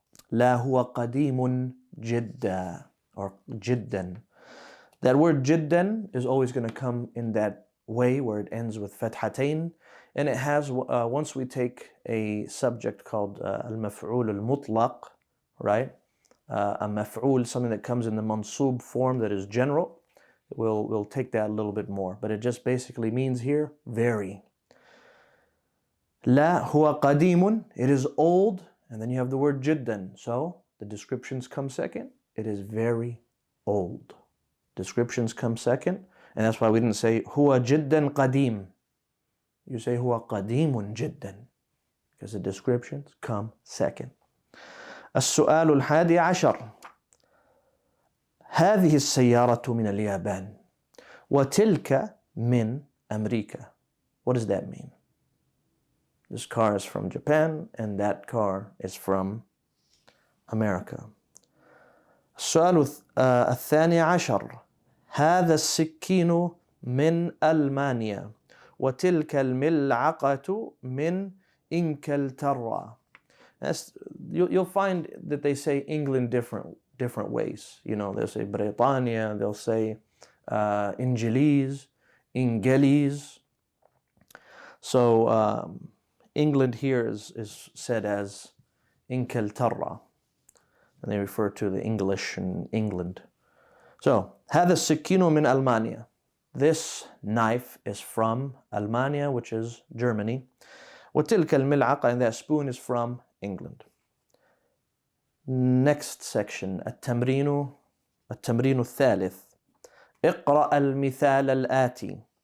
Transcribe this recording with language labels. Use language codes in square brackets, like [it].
[ar] لا هو قديم جدا, or جدا. [en] That word جدا is always going to come in that way where it ends with fathatain. And it has, once we take a subject called al-maf'ul al-mutlaq, right? A maf'ul, something that comes in the mansub form that is general, we'll take that a little bit more. But it just basically means here, very. [ar] La huwa qadimun, [en] it is old, and then you have the word jiddan. So the descriptions come second. It is very old. Descriptions come second, and that's why we didn't say [ar] huwa jiddan qadim. [en] You say [ar] huwa qadimun jiddan, [en] because the descriptions come second. [ar] السؤال الحادي عشر. هذه السيارة من اليابان وتلك من أمريكا. [en] What does that mean? This car is from Japan and that car is from America. [ar] السؤال الثاني عشر. هذا السكين من ألمانيا وتلك الملعقة من إنكلترا. [en] You'll find that they say England different ways. You know, they'll say Britannia, they'll say Injiliz, Ingelis. So England here is said as Inkeltarra, and they refer to the English in England. [ar] So هذا السكين من ألمانيا. [en] This knife is from Almania, which is Germany. [ar] وتلك الملعقة, [en] and that spoon is from England. Next section, [ar] التمرين الثالث. اقرأ المثال الآتي.